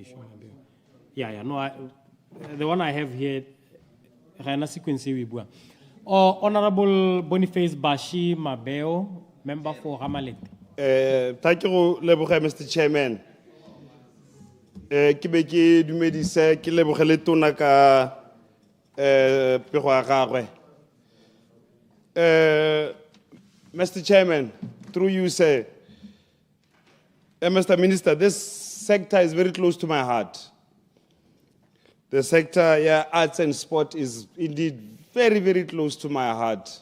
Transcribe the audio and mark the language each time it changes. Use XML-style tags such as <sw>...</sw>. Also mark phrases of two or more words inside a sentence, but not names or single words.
<en>Yeah, no, the one I have here, sequence. Honorable Boniface Bashi Mabeo, member for Ramalete. Thank you, Mr. Chairman.</en> <tn>Ke be ke dumedise ke lebogele tona ka pego ya gagwe.</tn> <en>Mr. Chairman, through you, sir, Mr. Minister, this sector is very close to my heart. The sector, yeah, arts and sport is indeed very, very close to my heart.</en>